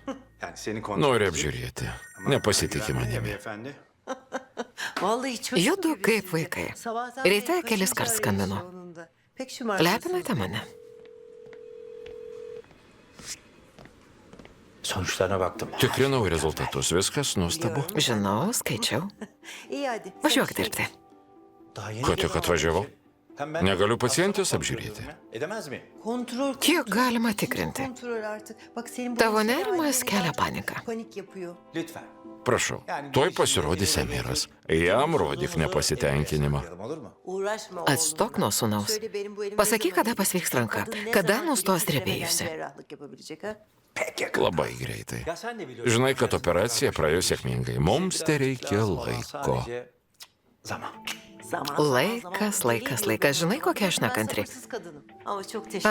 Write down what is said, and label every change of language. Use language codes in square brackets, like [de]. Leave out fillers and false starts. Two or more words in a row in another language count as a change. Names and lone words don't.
[tr] Yani seni kontrol [lt] Nori [tr] edecek. [lt] apžiūrėti. [tr] Ama [lt] Nepasitikė [tr] güvenli [lt] manimi. [tr] beyefendi. Vallahi çok [lt] Judu [tr] iyi [lt] kaip [tr] gözüküyor. [lt] vaikai. [tr] Sabahtan [lt] Ryte [tr] beri [lt] kelis [tr] kaşınız [lt] kart [tr] ağrıyor [lt] skambino. [tr] sonunda. Pek şımarıksın. [lt] Lepinote mane. [tr] Sonuçlarına baktım. [lt] Tikrinau rezultatus, viskas nuostabu. Žinau, skaičiau. [tr] İyi hadi. [lt] Važiuok dirbti. [tr] Daha yeni [lt] Ko tik [tr] geldi [lt] atvažiavau? [tr] abi. Hem ben [lt] Negaliu pacientės [tr] kontrol [lt] apžiūrėti. [tr] ediyorum ya. Edemez mi? Kontrol. [lt] Kiek galima tikrinti? [tr] Kontrol artık. Bak senin bu [lt] Tavo [tr] işin [lt] nerimas [tr] halini [lt] kelia [tr] gerçekten [lt] paniką. [tr] Panik yapıyor. Lütfen. [lt] Prašau, tuoj pasirodys Emiras. Jam rodyk nepasitenkinimą. [tr] Olur mu? Uğraşma [lt] Atstok nuo sūnaus. [tr] Söyle benim bu elim [lt] Pasakyk, [tr] ne zaman [lt] kada pasveiks ranka, [tr] Kadın ne [lt] kada [tr] zaman [lt] nustos [tr] istemeden [lt] drebėjusi. [tr] cerrahlık yapabilecek ha? Pek yakın. [lt] Labai greitai. [tr] Ya sen de biliyorsun. [lt] Žinai, kad operacija praėjo sėkmingai. Mums te reikia [tr] Lazım olan [lt] laiko. [tr] sadece zaman. [lt] Laikas, laikas, laikas. Žinai, kokia aš nekantri. [tr] Sabırsız kadınım. Ama çok teşekkür